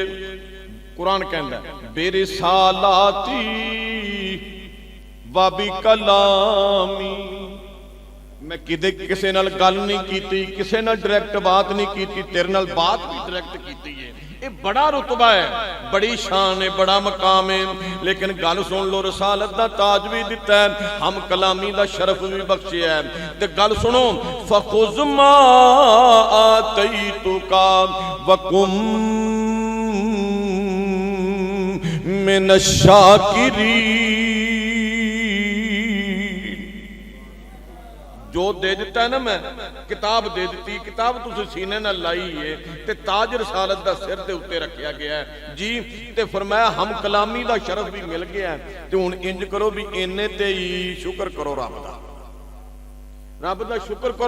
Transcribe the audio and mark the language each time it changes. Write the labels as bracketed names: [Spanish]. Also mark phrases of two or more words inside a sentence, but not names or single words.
[Punjabi] قرآن کہندا [Arabic] برسالاتی وبکلامی [Punjabi] میں کدے کسے نال گل نہیں کیتی کسے نال ڈائریکٹ بات نہیں کیتی تیرے نال بات بھی ڈائریکٹ کیتی ہے. [Urdu] یہ بڑا رتبہ ہے بڑی شان ہے بڑا مقام ہے. [Punjabi] لیکن گل سن لو رسالت دا تاج بھی دتا ہے ہم کلامی دا شرف بھی بخشیا ہے. تے گل سنو [Arabic] فخذ ما آتيتك وكن من الشاكرين. [Punjabi] جو دے دتا ہے نا میں کتاب دے دی، کتاب تسیں سینے نال لائی ہے تے تاج رسالت دا سر دے اتے رکھیا گیا ہے جی. تے فرمایا ہم کلامی دا شرف بھی مل گیا ہے، تے ہن اینج کرو بھی اینے تے ہی شکر کرو رب دا، رب دا شکر کرو.